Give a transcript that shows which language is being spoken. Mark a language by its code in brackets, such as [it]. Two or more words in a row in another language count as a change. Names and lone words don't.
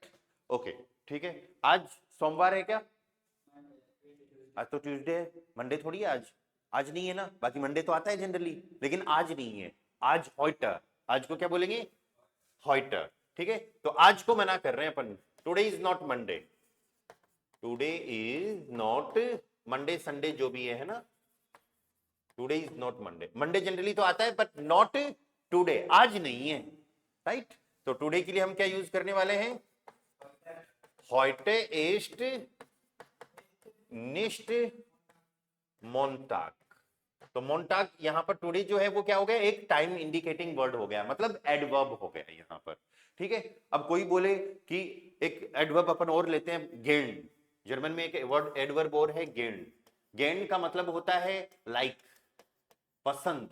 [hi] ओके, ठीक है। आज सोमवार है क्या? आज तो ट्यूसडे है, मंडे थोड़ी है आज। आज नहीं है ना, बाकी मंडे तो आता है जनरली, लेकिन आज नहीं है। आज हॉइटर, आज को क्या बोलेंगे? हॉइटर। ठीक है, तो आज को मना कर रहे हैं अपन, [en] today is not Monday, today is not Monday, [hi] संडे जो भी है ना, [en] today is not Monday. [hi] मंडे जनरली तो आता है [en] but not today, [hi] आज नहीं है, राइट? तो टुडे के लिए हम क्या यूज करने वाले हैं? [de] heute ist nicht Montag। [hi] तो मोन्टाग यहां पर टुडे जो है वो क्या हो गया? एक [en] time indicating word [hi] हो गया, मतलब एडवर्ब हो गया यहां पर। ठीक है, अब कोई बोले कि एक एडवर्ब अपन और लेते हैं, गेंड। जर्मन में एक [en] word adverb [hi] और है, गेंड। गेंड का मतलब होता है लाइक, पसंद।